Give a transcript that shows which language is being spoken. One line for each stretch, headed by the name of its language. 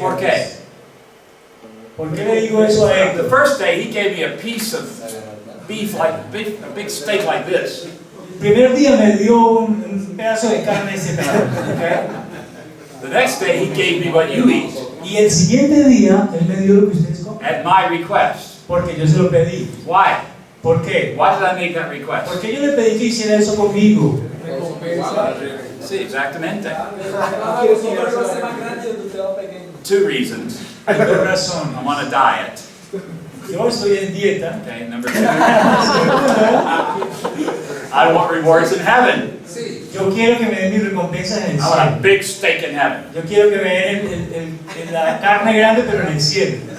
Spanish: ¿Por qué? ¿Por qué le digo eso a
English: The
Spanish: Héctor?
English: first day he gave me a piece of beef, like a big steak like this.
Spanish: El primer día me dio un pedazo de carne de ese tamaño.
English: Okay? The next day he gave me what you eat
Spanish: Y el siguiente día, él me dio lo que ustedes comen.
English: at my request.
Spanish: Porque yo se lo pedí.
English: Why?
Spanish: ¿Por qué?
English: Why did I make that request?
Spanish: Porque yo le pedí que hiciera eso conmigo. Sí, exactamente. ¿Quieres comer una cosa más grande o tu trabajo pequeño?
English: 2 reasons.
Spanish: Hay dos razones.
English: I'm on a diet.
Spanish: Yo estoy en dieta.
English: Okay, number 2. I want rewards in heaven.
Spanish: Yo quiero que me den mis recompensas en el
English: I want a
Spanish: cielo.
English: big steak in heaven.
Spanish: Yo quiero que me den la carne grande, pero en el cielo.